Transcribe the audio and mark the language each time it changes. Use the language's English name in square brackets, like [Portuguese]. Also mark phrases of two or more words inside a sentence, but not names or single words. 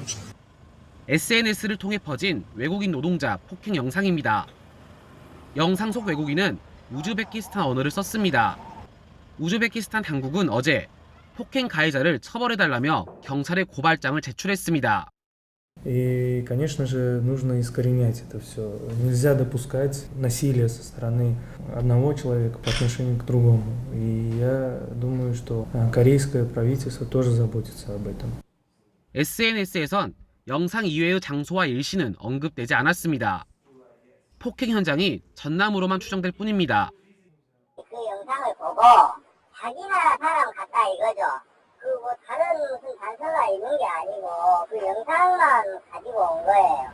[Korean] SNS를 통해 퍼진 외국인 노동자 폭행 영상입니다. 영상 속 외국인은 우즈베키스탄 언어를 썼습니다. 우즈베키스탄 당국은 어제 폭행 가해자를 처벌해달라며 경찰에 고발장을 제출했습니다. [Russian] И, конечно же, нужно искоренять это все. Нельзя допускать насилие со стороны одного человека по отношению к другому. И я думаю, что корейское правительство тоже заботится об этом. [Korean] SNS에선 영상 이외의 장소와 일시는 언급되지 않았습니다. 폭행 현장이 전남으로만 추정될 뿐입니다. 그 영상을 보고 자기 나라 사람 같다 이거죠. 그 뭐 다른 무슨 단서가 있는 게 아니고 그 영상만 가지고 온 거예요.